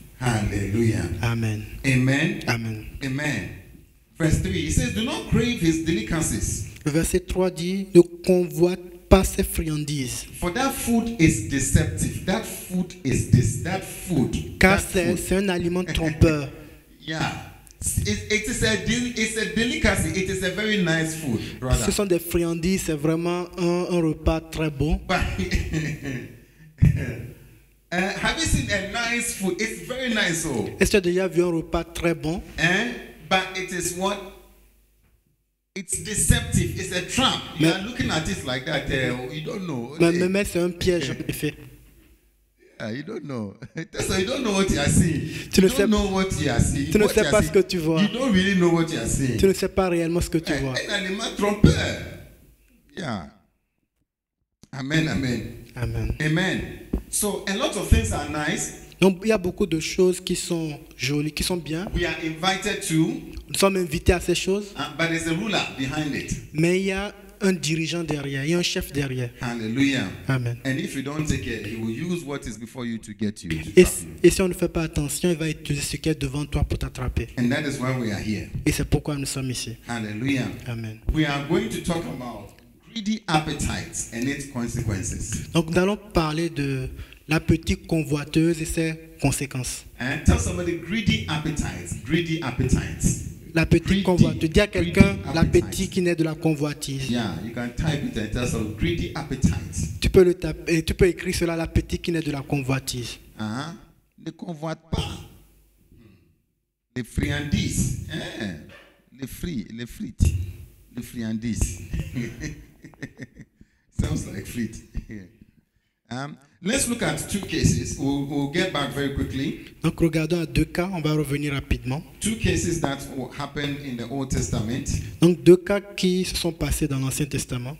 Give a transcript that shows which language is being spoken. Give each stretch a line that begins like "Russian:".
English: Hallelujah. Amen. Amen. Amen. Amen. Verse 3, he says, do not crave his delicacies,
French: Le verset 3 dit, ne convoite pas ses friandises,
English: for that food is deceptive. That food.
French: car
English: That food.
French: c'est un aliment trompeur.
English: Yeah. It's a delicacy. It is a very nice food,
French: Ce
English: brother.
French: sont des friandises, c'est vraiment un repas très bon.
English: But have you seen a nice food? It's very nice, oh.
French: Est-ce que tu as déjà vu un repas très bon?
English: But it is what? It's deceptive. It's a trap. You are looking at it like that. You don't know.
French: Mais c'est un piège en effet.
English: Yeah, you don't know. So you don't know what you are seeing.
French: Tu ne
English: You
French: sais-
English: don't know what you are seeing.
French: tu ne
English: What
French: sais
English: you are
French: pas ce
English: seeing.
French: que tu vois.
English: You don't really know what you are seeing.
French: Tu ne sais pas réellement ce que tu vois. Un animal trompeur.
English: Yeah. Amen. Amen. Amen. Amen. So a lot of things are nice.
French: Donc il y a beaucoup de choses qui sont jolies, qui sont bien.
English: We are invited to,
French: Nous sommes invités à ces choses,
English: but there's a ruler behind it.
French: mais il y a un dirigeant derrière, il y a un chef derrière.
English: Hallelujah. Amen. And if you don't take care, he will use what is before you to get you. To
French: Et,
English: trap you.
French: et si on ne fait pas attention, il va utiliser ce qui est devant toi pour t'attraper.
English: And that is why we are here.
French: Et c'est pourquoi nous sommes ici.
English: Hallelujah. Amen. We are going to talk about greedy appetites and its consequences.
French: Donc nous allons parler de l'appétit convoiteuse et ses conséquences.
English: And tell somebody greedy appetites. Greedy appetites.
French: L'appétit
English: Greedy.
French: convoiteux. Dis à quelqu'un
English: Greedy
French: l'appétit
English: appetite.
French: qui naît de la convoitise.
English: Yeah, you can type it and tell some greedy appetites.
French: Tu peux le taper, tu peux écrire cela, l'appétit qui naît de la convoitise. ne convoite pas les friandises, hein, les frites, les friandises.
English: Sounds like frites. Let's look at two cases. We'll get back very quickly.
French: Donc regardons à deux cas, on va revenir rapidement.
English: Two cases that happened in the Old Testament.
French: Donc deux cas qui se sont passés dans l'Ancien Testament.